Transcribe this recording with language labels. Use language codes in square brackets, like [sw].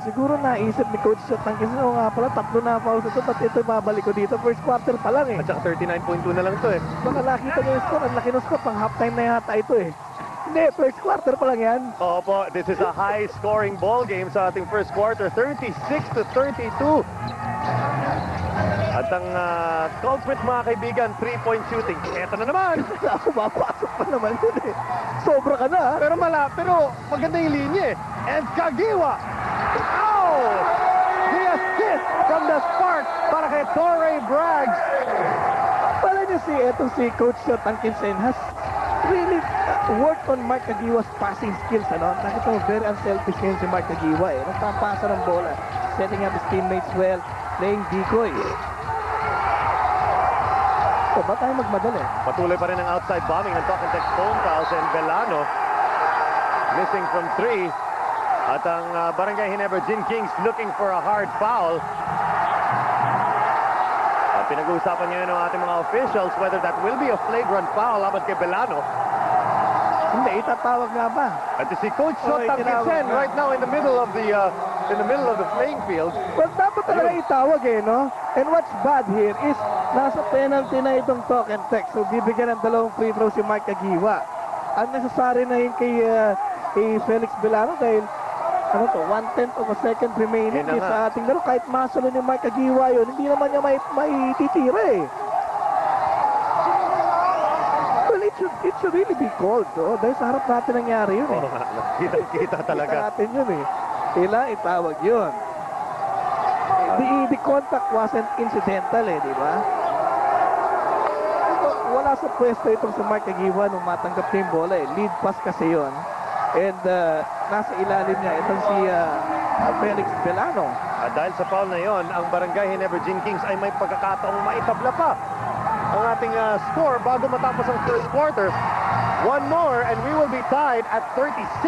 [tl] Siguro naisip ni Coach Shot ng kasi nga pala, 3 na fouls ito, ba't ito babalik ko dito? First quarter pa lang eh. At saka 39.2 na lang ito eh. Baka nakita niyo yung score, ang laki ng score, pang halftime na yata ito eh. Hindi, first quarter pa lang yan. [en] Opo, this is a high-scoring ball game sa ating first quarter, 36-32. [tl] At ang culprit mga kaibigan, 3-point shooting. Eto na naman. Ako, mapasok pa naman yun eh. Sobra ka na ha. Pero maganda yung linya eh. And Kagiwa. Ow! [en] The assist from the spark para kay Torrey Bragg. [tl] Pala niyo etong si [en] Coach Tankinsen has really worked on Mark Kagiwa's passing skills. Ano? [tl] Nakita mo, very unselfish ngayon si Mark Kagiwa eh. Nagpapasa ng bola. [en] Setting up his teammates well. Playing decoy. [tl] So, ba tayo magmadali? Patuloy pa rin ang [en] outside bombing ng Talk and Text phone pals and Belano missing from 3. At ang Barangay Ginebra Gin Kings looking for a hard foul. [tl] Pinag-uusapan ngayon ng ating mga officials [en] whether that will be a flagrant foul [tl] laban kay Belano. Hindi, itatawag nga ba? [en] At si Coach Shot Tangkisen right now in the middle of the playing field. [tl] Well, dapat talaga itawag no? [en] And what's bad here is [tl] nasa penalty na itong [en] talk and text. [tl] So bibigyan ng 2 free throw si Mark Agiwa. Ang necessary na yun kay Felix Belano dahil 1/10 of a second remaining sa ating laro. Kahit masalo ni Mark Agiwa yun, hindi naman niya may titira [en] Well, it should really be called, [tl] dahil sa harap natin nangyari yun Kita talaga. Kita natin yun Kailangan itawag yun. [en] The contact wasn't incidental [tl] di ba? Wala sa pwesto itong si Mark Agiwa nung matanggap niya yung bola Lead pass kasi yun. And nasa ilalim niya itong si Felix Belano. At dahil sa foul na yon, ang Barangay Ginebra Gin Kings ay may pagkakataong maitabla pa ang ating score bago matapos ang first quarter. [en] One more and we will be tied at 36.